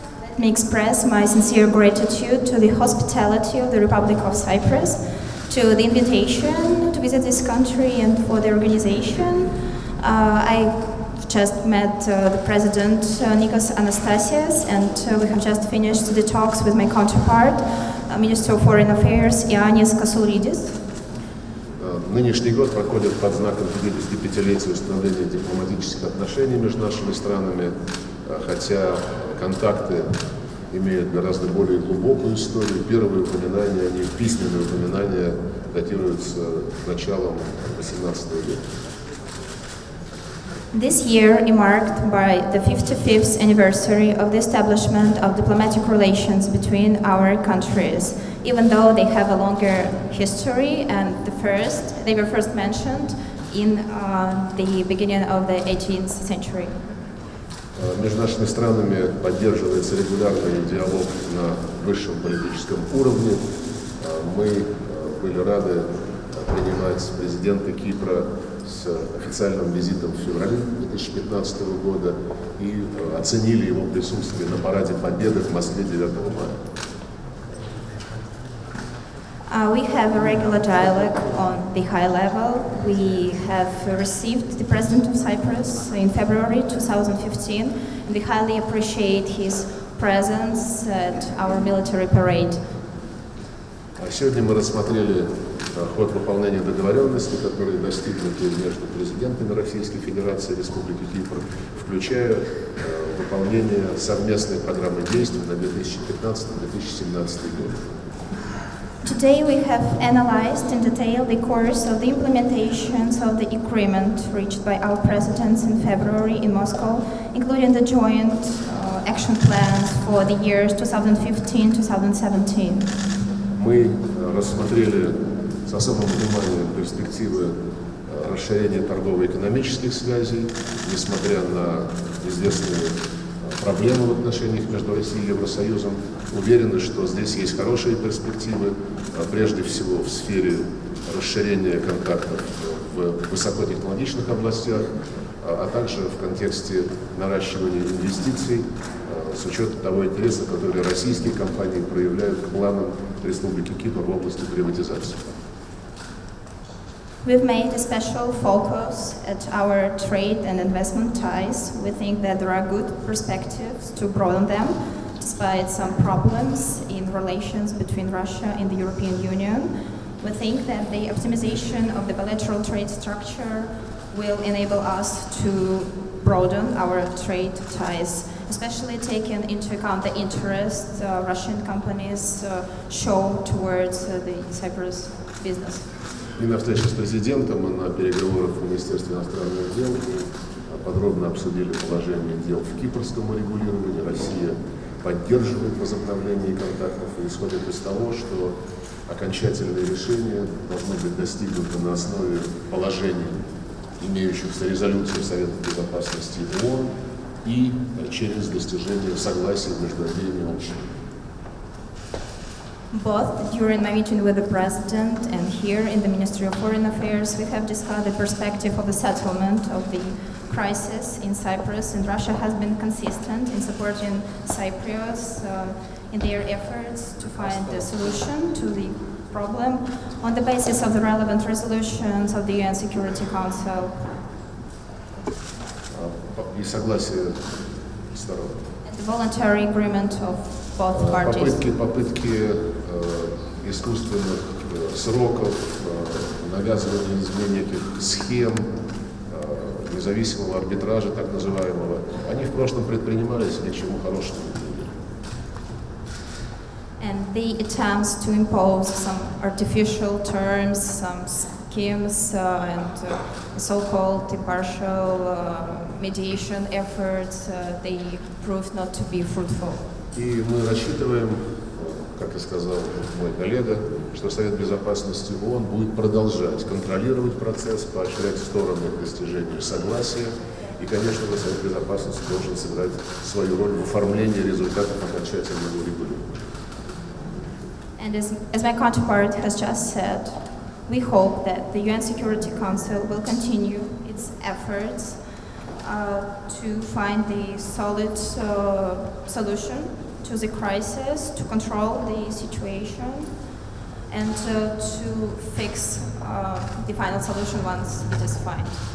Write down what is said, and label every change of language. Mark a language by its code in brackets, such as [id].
[en] Let me express my sincere gratitude to the hospitality of the Republic of Cyprus, to the invitation to visit this country and for the organization. I just met the President Nikos.Anastasias, and we have just finished the talks with my counterpart, Minister of Foreign Affairs И.Касулидисом. [ru] Нынешний год проходит под знаком 55-летия установления дипломатических отношений между нашими странами, хотя контакты имеют гораздо более глубокую историю. Первые упоминания, они письменные упоминания, датируются началом XVIII века. [en] This year is marked by the 55th anniversary of the establishment of diplomatic relations between our countries, even though they have a longer history, and they were first mentioned in the beginning of the 18th century. [ru] Между нашими странами поддерживается регулярный диалог на высшем политическом уровне. Мы были рады принимать президента Кипра с официальным визитом в феврале 2015 года и оценили его присутствие на параде Победы в Москве 9 мая. [en] We have a regular dialogue on the high level. We have received the President of Cyprus in February 2015, and we highly appreciate his presence at our military parade. [ru] Сегодня мы рассмотрели ход выполнения договоренностей, которые достигнуты между президентами Российской Федерации и Республики Кипр, включая выполнение совместной программы действий на 2015-2017 год. [en] Today we have analyzed in detail the course of the implementations of the agreement reached by our presidents in February in Moscow, including the joint action plans for the years 2015-2017. [ru] Мы рассмотрели с особым вниманием перспективы расширения торгово-экономических связей, несмотря на известные проблемы в отношениях между Россией и Евросоюзом. Уверены, что здесь есть хорошие перспективы, прежде всего в сфере расширения контактов в высокотехнологичных областях, а также в контексте наращивания инвестиций с учетом того интереса, который российские компании проявляют к планам Республики Кипр в области приватизации. [en] We've made a special focus at our trade and investment ties. We think that there are good perspectives to broaden them, despite some problems in relations between Russia and the European Union. We think that the optimization of the bilateral trade structure will enable us to broaden our trade ties, especially taking into account the interest Russian companies show towards the Cyprus business. [ru] И на встрече с президентом, и на переговорах в Министерстве иностранных дел мы подробно обсудили положение дел в кипрском урегулировании. Россия поддерживает возобновление контактов и исходит из того, что окончательные решения должны быть достигнуты на основе положений, имеющихся резолюции Совета Безопасности ООН и через достижение согласия между обеими общинами. [en] Both during my meeting with the President and here in the Ministry of Foreign Affairs, we have discussed the perspective of the settlement of the crisis in Cyprus, and Russia has been consistent in supporting Cypriots in their efforts to find a solution to the problem on the basis of the relevant resolutions of the UN Security Council. [ru] И согласие сторон. [en] And the voluntary agreement of both parties. [ru] Попытки искусственных сроков, навязывания изменения этих схем, независимого арбитража, так называемого, они в прошлом предпринимались, ни к чему хорошему не привели. [en] And the attempts to impose some artificial terms, some schemes, and so-called impartial mediation efforts, they proved not to be fruitful. [ru] И мы рассчитываем, как и сказал мой коллега, что Совет Безопасности ООН будет продолжать контролировать процесс, поощрять стороны к достижению согласия. И, конечно, Совет Безопасности должен сыграть свою роль в оформлении результатов окончательного урегулирования. [en] And as my counterpart has just said, we hope that the UN Security Council will continue its efforts to find the solid solution to the crisis, to control the situation, and to fix the final solution once it is found.